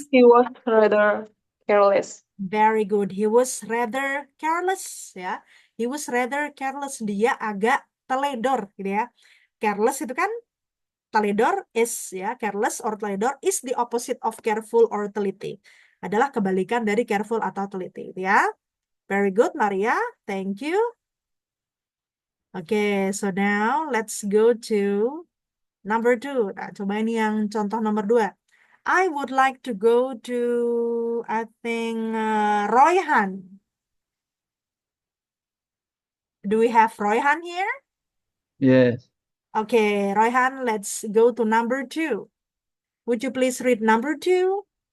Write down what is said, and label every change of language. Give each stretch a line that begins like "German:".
English: He was rather careless. Very good. He was rather careless, ya. He was rather careless.
Indonesian: Dia agak teledor, gitu ya. Careless itu kan teledor is, ya.
English: Careless or teledor is the opposite of careful or teliti.
Indonesian: Adalah kebalikan dari careful atau teliti, gitu ya.
English: Very good,
Indonesian: Maria.
English: Thank you. Okay, so now let's go to number 2.
Indonesian: Nah, coba ini yang contoh nomor 2.
English: I would like to go to, I think, Royhan. Do we have Royhan here? Yes. Okay, Royhan, let's go to number 2. Would you please read number 2?